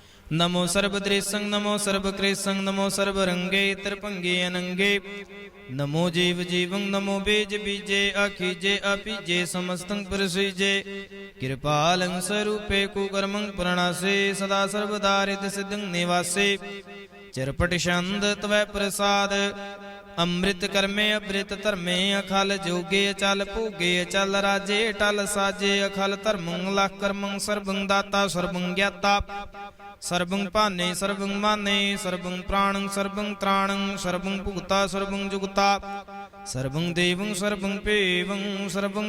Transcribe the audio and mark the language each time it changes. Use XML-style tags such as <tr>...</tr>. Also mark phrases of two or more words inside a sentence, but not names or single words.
<bra>नमो सर्वदृशं नमो सर्वकृशं नमो सर्वरंगे त्रिभंगे अनंगे नमो जीव जीवं नमो बीज बीजे अखीजे अपीजे समस्तं प्रसीजे कृपालं स्वरूपे कुकर्मं प्रणासे सदा सर्वदा हृदि सिद्धं निवासे चिरपट छंद त्वै प्रसाद ਅੰਮ੍ਰਿਤ ਕਰਮੇ ਅੰਮ੍ਰਿਤ ਧਰਮੇ ਅਖਲ ਜੋਗੇ ਅਚਲ ਭੋਗੇ ਅਚਲ ਰਾਜੇ ਟਲ ਸਾਜੇ ਅਖਲ ਧਰਮੰ ਲਖ ਕਰਮੰ ਸਰਬੰ ਦਾਤਾ ਸਰਬੰ ਗਿਆਤਾ ਸਰਬੰ ਭਾਨੇ ਸਰਬੰ ਮਾਨੇ ਸਰਬੰ ਪ੍ਰਾਣੰ ਸਰਬੰ ਤ੍ਰਾਣੰ ਸਰਬੰ ਭੁਗਤਾ ਸਰਬੰ ਜੁਗਤਾ ਸਰਬੰ ਦੇਵੰ ਸਰਬੰ ਭੇਵੰ ਸਰਬੰ</bra>